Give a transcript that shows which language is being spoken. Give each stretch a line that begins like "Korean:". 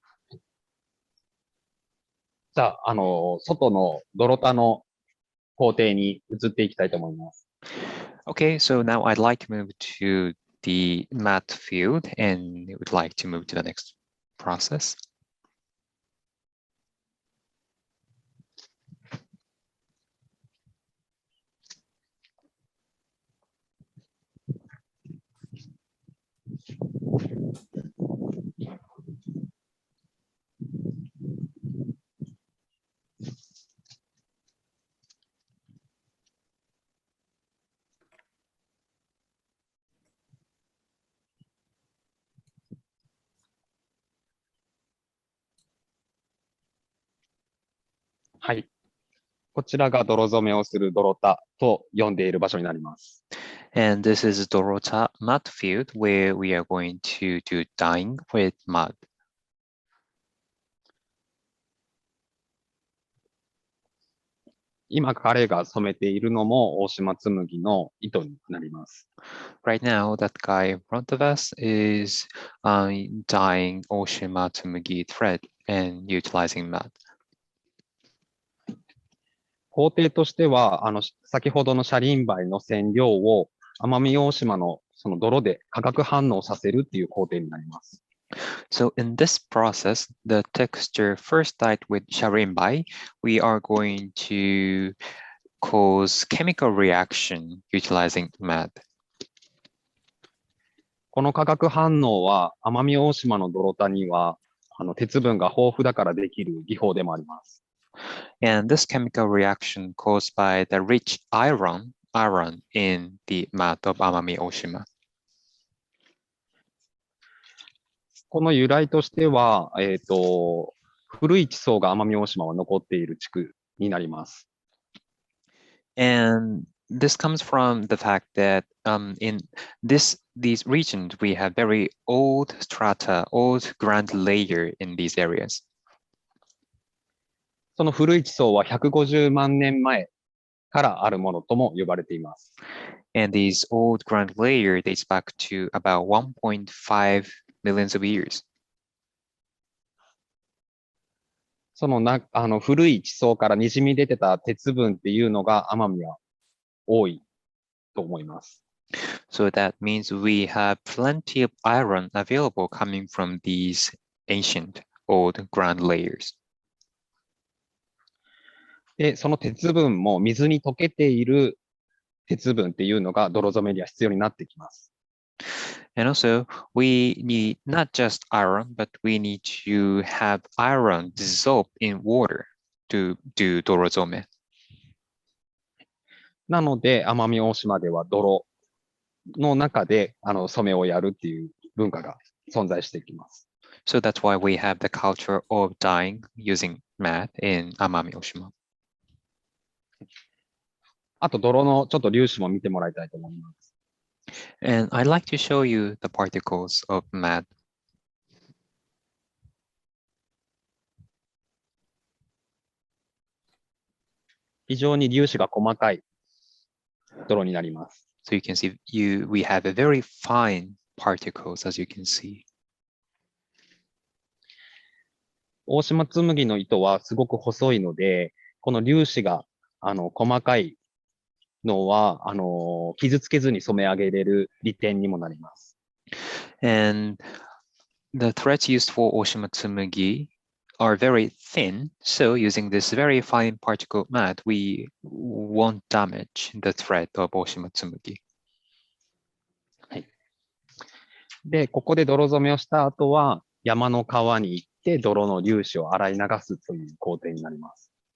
Japanese: じゃあ、外の泥田の工程に移っていきたいと思います。
English: Okay, so now I'd like to move to the mat field and would like to move to the next process.
Japanese: はい。こちらが泥染めをする泥田と呼んでいる場所になります。
English: And this is Dorota mud field where we are going to do dyeing with mud.
Japanese: 今彼が染めているのも大島紬の糸になります。
English: Right now, that guy in front of us is dyeing Oshimatsumagi thread and utilizing mud.
Japanese: 工程としては、先ほどのシャリンバイの染料を奄美大島のその泥で化学反応させるっていう工程になります。
English: So in this process, the texture first dyed with sharinbai, we are going to cause chemical reaction utilizing mud.
Japanese: この化学反応は奄美大島の泥田には鉄分が豊富だからできる技法でもあります。
English: And this chemical reaction caused by the rich iron in the mud of Amami-Oshima.
Japanese: この由来としては、古い地層が奄美大島は残っている地区になります。
English: And this comes from the fact that in these regions, we have very old strata, old ground layer in these areas.
Japanese: その古い地層は150万年前からあるものとも呼ばれています。
English: And these old ground layer dates back to about 1.5 millions of years.
Japanese: その古い地層から滲み出てた鉄分っていうのが奄美は多いと思います。
English: So that means we have plenty of iron available coming from these ancient old ground layers.
Japanese: で、その鉄分も水に溶けている鉄分っていうのが泥染めには必要になってきます。
English: And also, we need not just iron, but we need to have iron dissolved in water to do dorozome.
Japanese: なので、奄美大島では泥の中で染めをやるっていう文化が存在してきます。
English: So that's why we have the culture of dyeing using mat in Amami-Oshima.
Japanese: あと泥のちょっと粒子も見てもらいたいと思います。
English: And I'd like to show you the particles of mat.
Japanese: 非常に粒子が細かい泥になります。
English: So you can see we have a very fine particles, as you can see.
Japanese: 大島紬の糸はすごく細いので、この粒子が細かいのは傷つけずに染め上げれる利点にもなります。
English: And the threads used for Oshimatsumagi are very thin, so using this very fine particle mat, we won't damage the thread of Oshimatsumagi.
Japanese: はい。で、ここで泥染めをした後は、山の川に行って泥の粒子を洗い流すという工程になります。